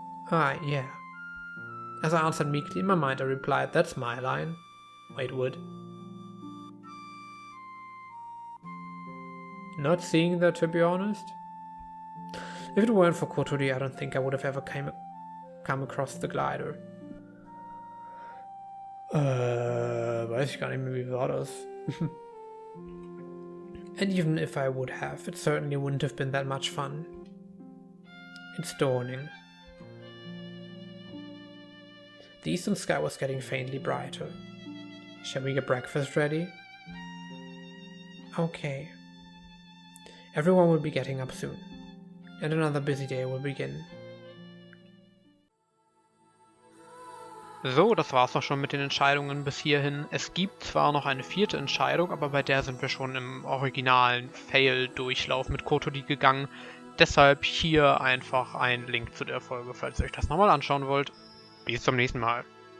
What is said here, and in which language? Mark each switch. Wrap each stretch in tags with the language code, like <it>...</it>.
<en>Ah, yeah. As I answered meekly, in my mind I replied, that's my line. Wait, would. Not seeing that, to be honest. If it weren't for Kotori, I don't think I would have ever come across the glider.</en> <de>Weiß ich gar nicht mehr, wie war das?</de> <en>And even if I would have, it certainly wouldn't have been that much fun. It's dawning. The eastern sky was getting faintly brighter. Shall we get breakfast ready? Okay. Everyone will be getting up soon, and another busy day will begin.</en> <de>So, das war's auch schon mit den Entscheidungen bis hierhin. Es gibt zwar noch eine vierte Entscheidung, aber bei der sind wir schon im originalen Fail-Durchlauf mit Kotori gegangen. Deshalb hier einfach ein Link zu der Folge, falls ihr euch das nochmal anschauen wollt. Bis zum nächsten Mal.</de>